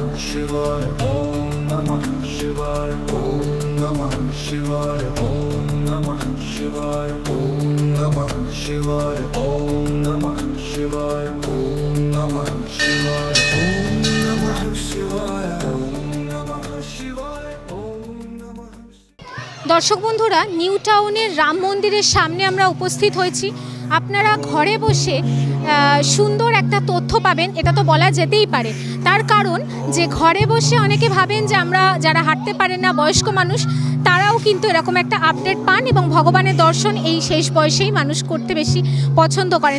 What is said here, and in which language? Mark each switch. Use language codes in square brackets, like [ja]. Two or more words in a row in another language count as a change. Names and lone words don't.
[sa] शिवाय ओम नमः शिवाय ओम नमः शिवाय ओम नमः शिवाय ओम नमः शिवाय ओम नमः शिवाय ओम नमः शिवाय ओम नमः शिवाय ओम नमः शिवाय ओम नमः। [bn] দর্শক বন্ধুরা নিউ টাউনের রাম মন্দিরের সামনে আমরা উপস্থিত হয়েছি। আপনারা ঘরে বসে সুন্দর একটা তথ্য পাবেন, এটা তো বলা যেতেই পারে। তার কারণ যে ঘরে বসে অনেকে ভাবেন যে আমরা যারা হাঁটতে পারেন না, বয়স্ক মানুষ, তারাও কিন্তু এরকম একটা আপডেট পান এবং ভগবানের দর্শন এই শেষ বয়সেই মানুষ করতে বেশি পছন্দ করেন।